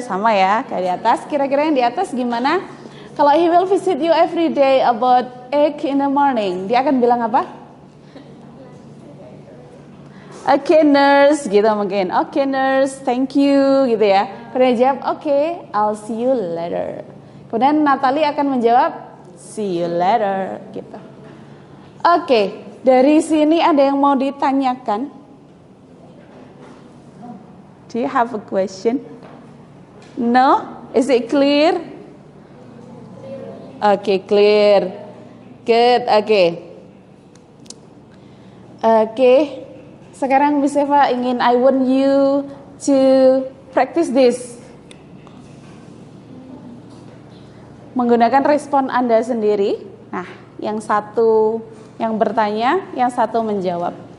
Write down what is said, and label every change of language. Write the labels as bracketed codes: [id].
[id] Sama ya, kayak di atas. Kira-kira yang di atas gimana? Kalau [en] he will visit you every day about 8 in the morning, [id] dia akan bilang apa? [en] Okay nurse, [id] gitu mungkin. [en] Okay nurse, thank you, [id] gitu ya. Kemudian jawab, [en] okay, I'll see you later. [id] Kemudian Natalie akan menjawab, [en] see you later, [id] gitu. Okay, dari sini ada yang mau ditanyakan? [en] Do you have a question? No? Is it clear? Okay, clear. Good, okay. Okay. Sekarang Miss Eva ingin I want you to practice this. [id] Menggunakan respon Anda sendiri. Nah, yang satu yang bertanya, yang satu menjawab.